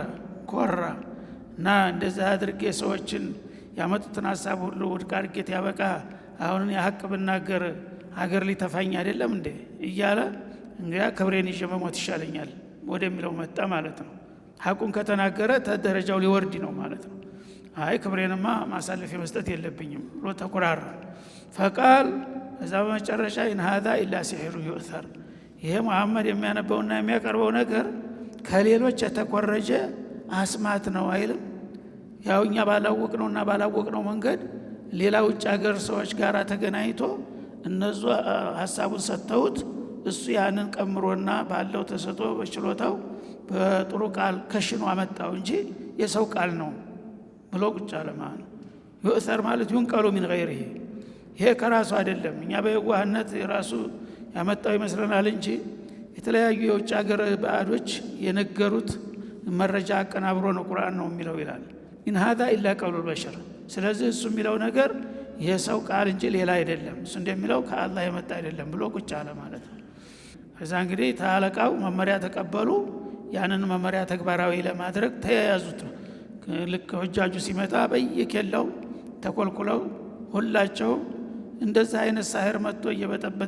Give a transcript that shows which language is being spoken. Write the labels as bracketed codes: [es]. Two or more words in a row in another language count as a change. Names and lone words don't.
[am] ኮራ እና እንደዛ አድርጌ ሰዎችን ያመጡትን ሐሳብ ሁሉ ውድቅ አድርጌት ያበቃ አሁን የሐቅ ብናገር ሀገር ሊተፋኝ አይደለም እንዴ እያለ እንግዲያ ክብሬን ይዤ መሞት ይሻለኛል ወደሚለው መጣ ማለት ነው። ሐቁን ከተናገረ ተደረጃው ሊወርድ ነው ማለት ነው። አይ ክብሬንማ ማሳለፍ መስጠት የለብኝም ብሎ ተቆራራ። ፈቃል እዛ በመጨረሻ [ar] إن هذا إلا سحر يؤثر [am] ይሄ መሐመድ የሚያነበውና የሚያቀርበው ነገር ከሌሎች የተቆረጀ አስማት ነው አይልም። ያው እኛ ባላወቅነውና ባላወቅነው መንገድ ሌላ ውጭ ሀገር ሰዎች ጋር ተገናኝቶ እነሱ ሐሳቡን ሰጥተውት እሱ ያንን ቀምሮና ባለው ተሰጦ በችሎታው በጥሩ ቃል ከሽኖ አመጣው እንጂ የሰው ቃል ነው ብሎ ቁጭ አለ ማለት ነው። ይؤثر ማለት [ar] ينقل من غيره [am] ይሄ ከራሱ አይደለም። እኛ በየዋህነት ራሱ ያመጣው ይመስለናል እንጂ የተለያዩ የውጭ ሀገር ባዕዶች የነገሩት መረጃ አቀናብሮ ነው ቁርአን ነው የሚለው ይላል። [ar] إن هذا إلا قول البشر [am] ስለዚህ እሱ የሚለው ነገር የሰው ቃል እንጂ ሌላ አይደለም፣ እሱ እንደሚለው ከአላህ የመጣ አይደለም ብሎ ቁጭ አለ ማለት ነው። ከዛ እንግዲህ ታለቃው መመሪያ ተቀበሉ። ያንን መመሪያ ተግባራዊ ለማድረግ ተያያዙት። ልክ ሁጃጁ ሲመጣ በየኬላው ተቆልቁለው ሁላቸው እንደዛ አይነት ሳህር መጥቶ እየበጠበጠ